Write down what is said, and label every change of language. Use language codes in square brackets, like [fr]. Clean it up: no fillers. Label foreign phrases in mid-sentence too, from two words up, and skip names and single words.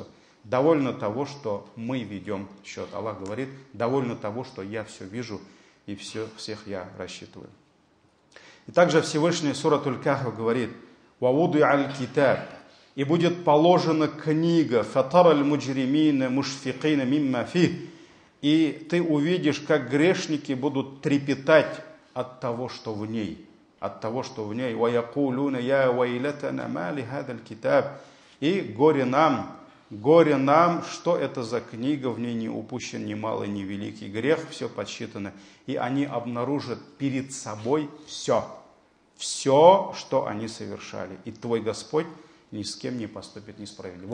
[ru] Довольно того, что мы ведем счет. Аллах говорит, довольно того, что я все вижу и всех я рассчитываю. И также Всевышний Суратуль Кахф говорит, [ar] «ووضع الكتاب», [ru] и будет положена книга, [ar] «فترى المجرمين مشفقين مما فيه», [ru] и ты увидишь, как грешники будут трепетать от того, что в ней. От того, что в ней. [ar] وَيَقُولُونَ يَا وَيْلَتَنَا مَا لِهَذَا الْكِتَابِ. [ru] И горе нам, что это за книга, в ней не упущен ни малый, ни великий грех, все подсчитано. И они обнаружат перед собой все, что они совершали. И твой Господь ни с кем не поступит несправедливо.